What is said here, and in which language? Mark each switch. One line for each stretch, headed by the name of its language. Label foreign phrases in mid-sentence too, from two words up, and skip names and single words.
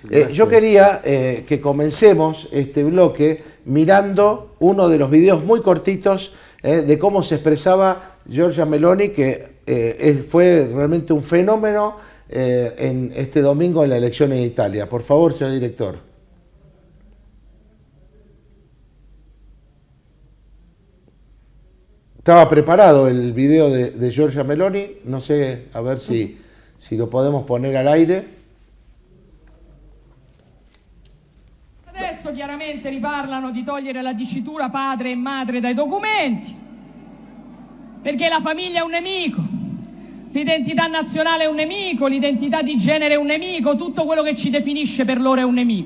Spanish: yo quería que comencemos este bloque mirando uno de los videos muy cortitos de cómo se expresaba Giorgia Meloni, que fue realmente un fenómeno en este domingo en la elección en Italia. Por favor, señor director. Estaba preparado el video de Giorgia Meloni, no sé, a ver si lo podemos poner al aire.
Italian: Adesso chiaramente riparlano di togliere la dicitura padre e madre dai documenti, perché la famiglia è un nemico, l'identità nazionale è un nemico, l'identità di genere è un nemico, tutto quello che ci definisce per loro è un nemico.